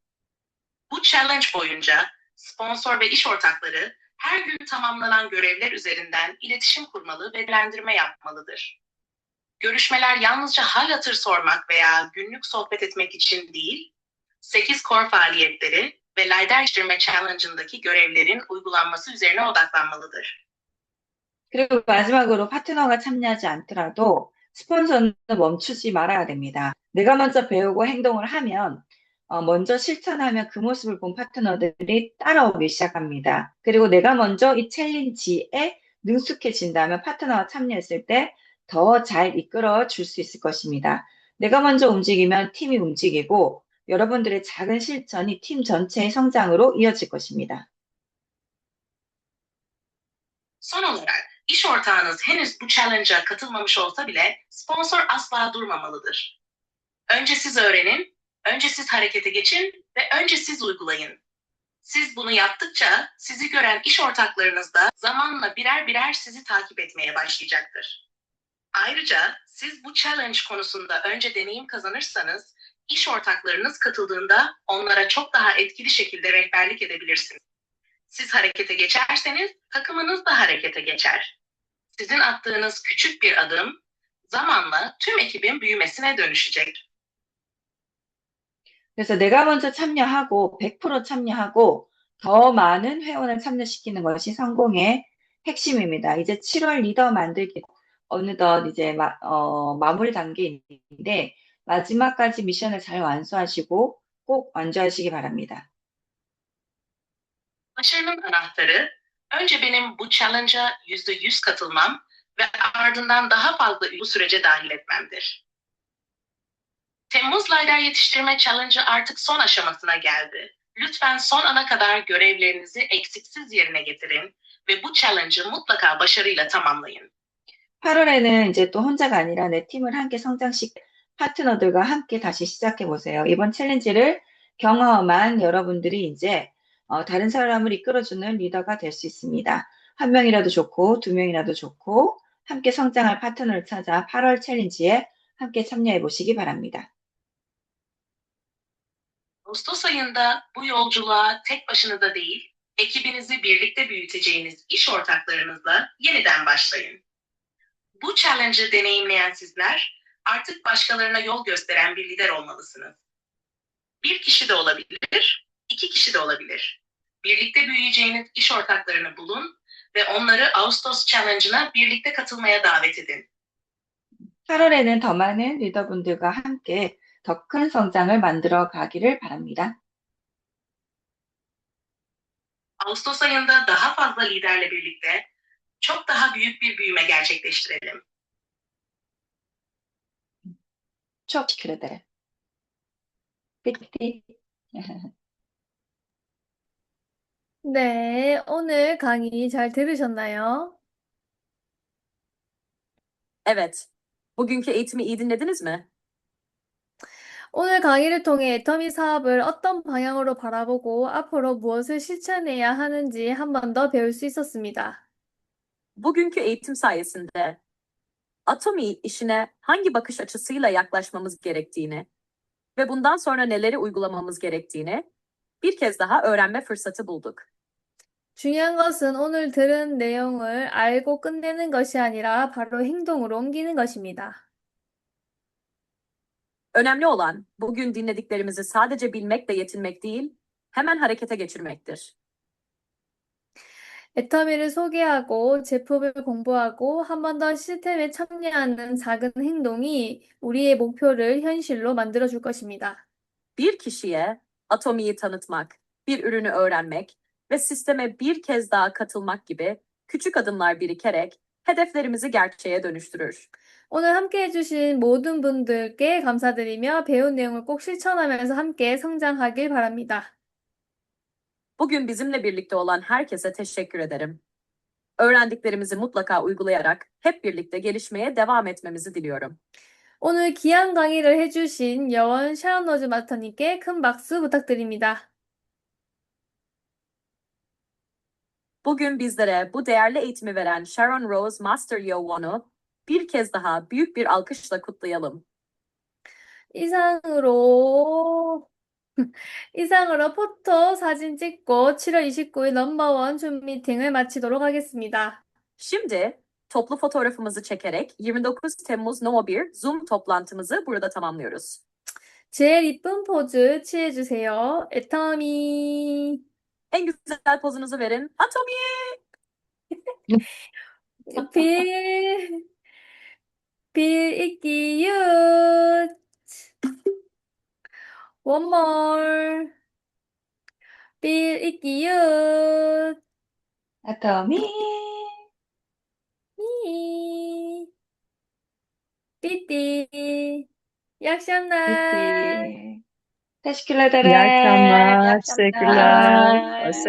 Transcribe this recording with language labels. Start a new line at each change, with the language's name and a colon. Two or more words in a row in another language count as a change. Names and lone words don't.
Turkish: Bu challenge boyunca sponsor ve iş ortakları her gün tamamlanan görevler üzerinden iletişim kurmalı ve değerlendirme yapmalıdır. Görüşmeler yalnızca hal hatır sormak veya günlük sohbet etmek için değil, 8 core faaliyetleri ve liderleştirme challenge'ındaki görevlerin uygulanması üzerine odaklanmalıdır.
Korean: 그리고 마지막으로 파트너가 참여하지 않더라도 스폰서는 멈추지 말아야 됩니다. 내가 먼저 배우고 행동을 하면 먼저 실천하면 그 모습을 본 파트너들이 따라오기 시작합니다. 그리고 내가 먼저 이 챌린지에 능숙해진다면 파트너가 참여했을 때 더 잘 이끌어 줄 수 있을 것입니다. 내가 먼저 움직이면 팀이 움직이고 여러분들의 작은 실천이 팀 전체의 성장으로 이어질 것입니다.
Turkish: Son olarak, iş ortağınız henüz bu challenge'a katılmamış olsa bile sponsor asla durmamalıdır. Önce siz öğrenin, önce siz harekete geçin ve önce siz uygulayın. Siz bunu yaptıkça sizi gören iş ortaklarınız da zamanla birer birer sizi takip etmeye başlayacaktır. Ayrıca siz bu challenge konusunda önce deneyim kazanırsanız, iş ortaklarınız katıldığında onlara çok daha etkili şekilde rehberlik edebilirsiniz. Siz harekete geçerseniz takımınız da harekete geçer. Sizin attığınız küçük bir adım zamanla tüm ekibin büyümesine dönüşecek.
Korean: 그래서 내가 먼저 참여하고 100% 참여하고 더 많은 회원을 참여시키는 것이 성공의 핵심입니다. 이제 7월 리더 만들기 어느덧 이제 마무리 단계인데 마지막까지 미션을 잘 완수하시고 꼭 완주하시기 바랍니다.
Turkish: Başarının anahtarı, önce benim bu challenge'a %100 katılmam ve ardından daha fazla bu sürece dahil etmemdir. Temmuz Lider Yetiştirme Challenge'ı artık son aşamasına geldi. Lütfen son ana kadar görevlerinizi eksiksiz yerine getirin ve bu challenge'ı mutlaka başarıyla tamamlayın.
Korean: 8월에는 이제 또 혼자가 아니라 내 팀을 함께 성장시켜 파트너들과 함께 다시 시작해 보세요. 이번 챌린지를 경험한 여러분들이 이제 다른 사람을 이끌어주는 리더가 될 수 있습니다. 한 명이라도 좋고 두 명이라도 좋고 함께 성장할 파트너를 찾아 8월 챌린지에 함께 참여해 보시기 바랍니다.
Turkish: Ağustos ayında bu yolculuğa tek başınıza değil, ekibinizi birlikte büyüteceğiniz iş ortaklarınızla yeniden başlayın. Bu challenge'ı deneyimleyen sizler artık başkalarına yol gösteren bir lider olmalısınız. Bir kişi de olabilir, 2 kişi de olabilir. Birlikte büyüyeceğiniz iş ortaklarını bulun ve onları Ağustos Challenge'ına birlikte katılmaya davet edin.
Korean: 8월에는 더 많은 리더분들과 함께 더 큰 성장을 만들어 가기를 바랍니다.
Turkish: Ağustos ayında daha fazla liderle birlikte çok daha büyük bir büyüme gerçekleştirelim. çok teşekkür ederim. Bitti.
Korean: 네, 오늘 강의 잘 들으셨나요?
Turkish: Evet. Bugünkü eğitimi iyi dinlediniz mi?
Korean: 오늘 강의를 통해 애터미 사업을 어떤 방향으로 바라보고 앞으로 무엇을 실천해야 하는지 한 번 더 배울 수 있었습니다.
Turkish: Bugünkü eğitim sayesinde Atomi işine hangi bakış açısıyla yaklaşmamız gerektiğini ve bundan sonra neleri uygulamamız gerektiğini bir kez daha öğrenme fırsatı bulduk.
Korean: 중요한 것은 오늘 들은 내용을 알고 끝내는 것이 아니라 바로 행동으로 옮기는 것입니다.
Turkish: Önemli olan bugün dinlediklerimizi sadece bilmekle yetinmek değil, hemen harekete geçirmektir.
Korean: 애터미를 소개하고 제품을 공부하고 한 번 더 시스템에 참여하는 작은 행동이 우리의 목표를 현실로 만들어줄 것입니다.
Turkish: Bir kişiye Atomi'yi tanıtmak, bir ürünü öğrenmek ve sisteme bir kez daha katılmak gibi küçük adımlar birikerek hedeflerimizi gerçeğe dönüştürür.
Korean: 오늘 함께 해주신 모든 분들께 감사드리며 배운 내용을 꼭 실천하면서 함께 성장하길 바랍니다.
Turkish: Bugün bizimle birlikte olan herkese teşekkür ederim. Öğrendiklerimizi mutlaka uygulayarak hep birlikte gelişmeye devam etmemizi diliyorum.
Korean: 오늘 귀한 강의를 해주신 여원 샤론로즈 마스터님께 큰 박수 부탁드립니다.
Turkish: Bugün bizlere bu değerli eğitimi veren Sharon Rose Master Yowon'u bir kez daha büyük bir alkışla kutlayalım.
Korean: 이상으로, 이상으로 포토 사진 찍고 7월 29일 넘버원 줌 미팅을 마치도록 하겠습니다.
Turkish: Şimdi toplu fotoğrafımızı çekerek 29 Temmuz No 1 Zoom toplantımızı burada tamamlıyoruz.
Korean: 제일 이쁜 포즈 취해주세요. 애터미.
Turkish: En güzel pozunuzu verin. Atomi! 빌, 빌 읽기 윷.
English: One more. 빌 읽기 윷.
Korean: 아토미. 미. 삐삐. 약şamlar. 삐삐.
Turkish: Teşekkürler. İyi akşamlar, İyi teşekkürler. akşamlar. Hoşça